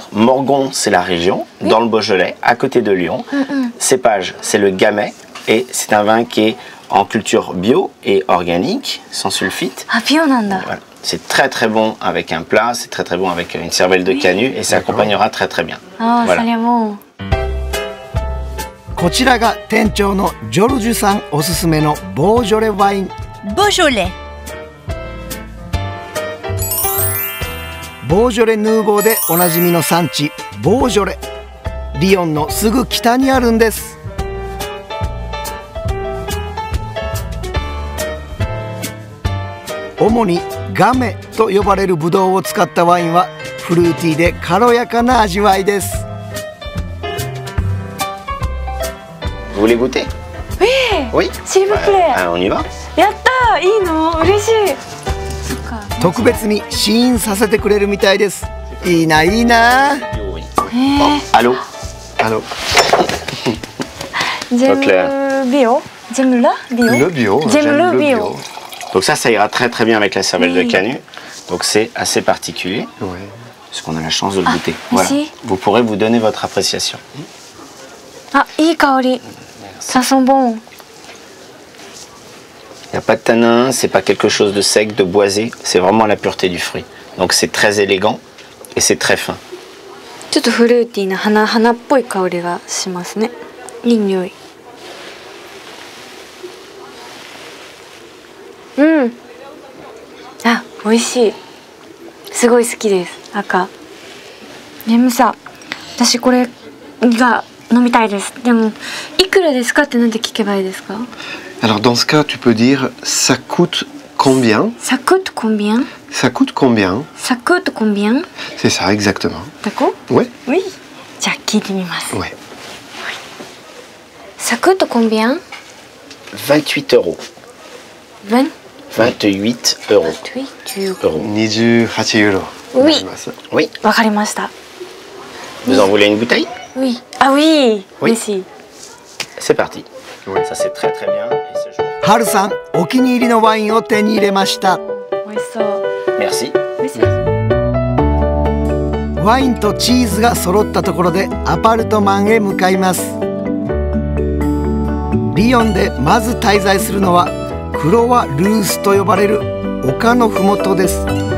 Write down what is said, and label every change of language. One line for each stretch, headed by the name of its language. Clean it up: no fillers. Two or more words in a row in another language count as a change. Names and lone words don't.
French: Morgon, c'est la région, dans le Beaujolais, à côté de Lyon. Cépage, c'est le Gamay. Et c'est un vin qui est en culture bio et organique, sans sulfite.
Japanese: あ、ビオなんだ.
French: Voilà. C'est très très bon avec un plat, c'est très très bon avec une cervelle de canut et ça accompagnera très très bien. Ah, Voilà. ça l'est bon.
Japanese: こちらが店長のジョルジュさんおすすめのボージョレワイン。
French: Beaujolais.
Japanese: ボージョレ・ヌーボーでおなじみの産地ボージョレ。リヨンのすぐ北にあるんです。主にガメと呼ばれるブドウを使ったワインはフルーティーで軽やかな味わいです。
French: Vous voulez goûter? Oui. S'il vous plaît. On y va?
Japanese: やったー、いいの？嬉しい。そっか。特別に試飲させてくれるみたいです。いいな、いいな。
French: Oui.
Japanese: へえ。
French: Allô? Allô?
Japanese: ジェムビオ？ジェムラビオ？
French: Le bio. J'aime j'aime le bio. Donc ça ira très très bien avec la cervelle de canut. Donc c'est assez particulier, Ouais. parce qu'on a la chance de le goûter. merci. Vous pourrez vous donner votre appréciation.
Japanese: あ、いい香り。
French: Ça sent bon. Il n'y a pas de tanin, c'est pas quelque chose de sec, de boisé, c'est vraiment la pureté du fruit. Donc c'est très élégant et c'est très fin.
Japanese: ちょっとフルーティーな花っぽい香りがしますね。いい匂い。うん。あ、美味しい。すごい好きです。赤。でもさ、私これが飲みたいです。でもいくらですかってなんて聞けばいいですか？
French: Alors dans ce cas, tu peux dire ça coûte combien? Ça coûte combien? Ça coûte combien? Ça coûte combien? C'est ça, exactement. D'accord? Ouais. Oui.
Japanese: じゃあ聞いてみます。
French: Ouais. Ça coûte combien? 28 euros. 28 28 euros. euros. 28 euros. Oui. Oui.
Japanese: わかりました。
French: Vous en voulez une bouteille? Oui. Ah oui. Oui. Merci. C'est parti. Ça c'est très très bien. Et ce jour...
Japanese: ハルさん、お気に入りのワインを手に入れました。美味しそう。 Merci. Merci. ワインとチーズが揃ったところでアパルトマンへ向かいます。リヨンでまず滞在するのはクロワ・ルースと呼ばれる丘のふもとです。